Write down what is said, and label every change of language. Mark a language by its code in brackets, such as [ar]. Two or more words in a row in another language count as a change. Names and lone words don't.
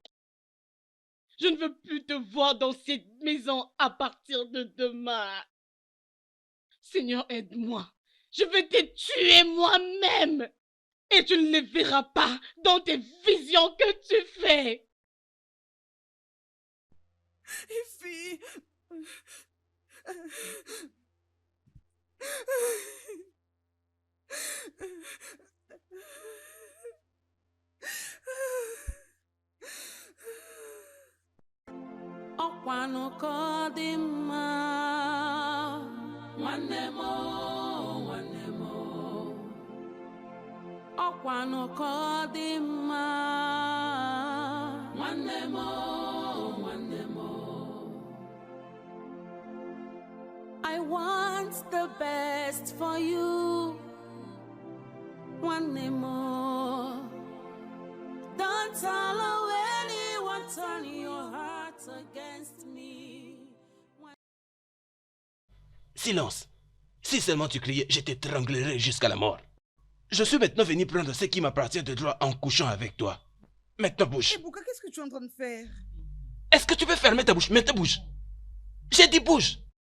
[fr] Je ne veux plus te voir dans cette maison à partir de demain. Seigneur, aide-moi. Je vais te tuer moi-même. Et tu ne les verras pas dans tes visions que tu fais. [ig] Ify. Ọkwanụ ka ọ dị mma, nwanne m o, nwanne m o. Ọkwanụ ka ọ dị mma, nwanne m o, nwanne m o. [en] I want the best for you, [ig] nwanne m o. [en] Don't allow anyone turn your heart against me. Silence. [fr] Si seulement tu criais, je t'étranglerais jusqu'à la mort. Je suis maintenant venu prendre ce qui m'appartient de droit en couchant avec toi. Maintenant bouge. Ebuka, qu'est-ce que tu es en train de faire? Est-ce que tu peux fermer ta bouche? Maintenant bouge. J'ai dit bouge.